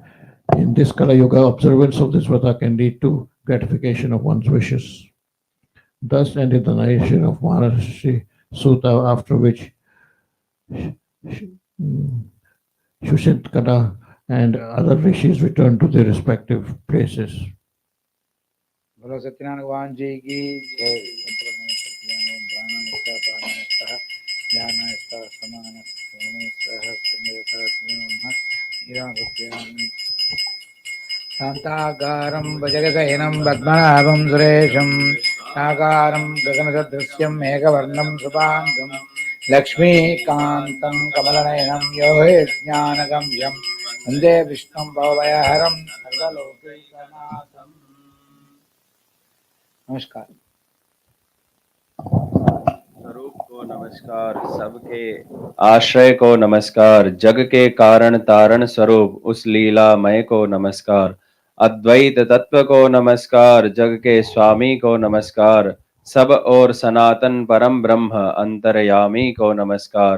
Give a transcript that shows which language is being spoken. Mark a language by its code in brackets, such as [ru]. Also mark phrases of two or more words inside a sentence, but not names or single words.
[en] In this Kala Yuga, observance of this vrata can lead to gratification of one's wishes." Thus ended the narration of Maharishi Sutta, after which Shushitkana and other rishis returned to their respective places. [hi] बोलो सत्यनारायण भगवान जी की जय। [sa] ब्राह्मणस्थ पारणस्थ ज्ञानस्थ समानस्थ सोमेश्वरः सत्यनारायण शान्ताकारं भुजगशयनं पद्मनाभं सुरेशं साकारं गगनसदृश्यं मेघवर्णं शुभाङ्गं लक्ष्मीकान्तं कमलनयनं योगज्ञानगम्यं वन्दे विष्णुं भवभयहरं सर्वलोकैकनाथम्। [hi] नमस्कार। स्वरूप को नमस्कार, सबके आश्रय को नमस्कार, जग के कारण तारण स्वरूप उस लीलामय को नमस्कार, अद्वैत तत्व को नमस्कार, जग के स्वामी को नमस्कार, सब और सनातन परम ब्रह्म अंतर्यामी को नमस्कार।